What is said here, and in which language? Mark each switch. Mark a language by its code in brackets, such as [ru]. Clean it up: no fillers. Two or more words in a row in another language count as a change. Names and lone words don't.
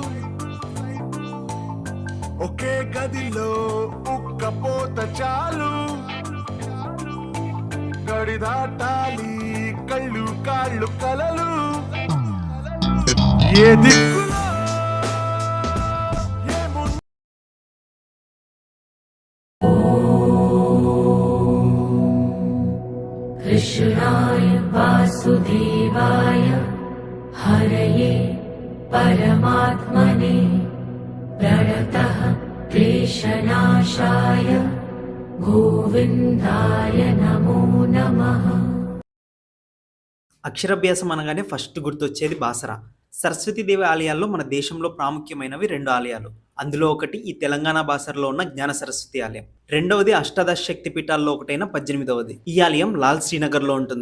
[te] ఒకే గదిలో ఉక్కపోత చాలు గడి దాటాలి కళ్ళు కాళ్ళు కలలు ఏ దిక్కులో [sa] कृष्णाय वासुदेवाय हरये परमात्मने प्रणतः क्लेशनाशाय गोविन्दाय नमो नमः। [te] అక్షరాభ్యాసం అనగానే ఫస్ట్ గుర్తొచ్చేది బాసరా. సరస్వతీదేవి ఆలయాల్లో మన దేశంలో ప్రాముఖ్యమైనవి 2 ఆలయాలు. అందులో ఒకటి ఈ తెలంగాణ బాసరలో ఉన్న జ్ఞాన సరస్వతి ఆలయం, రెండవది అష్టాదశ శక్తి పీఠాల్లో ఒకటైన 18వది. ఈ ఆలయం లాల్ శ్రీనగర్ లో ఉంటుంది.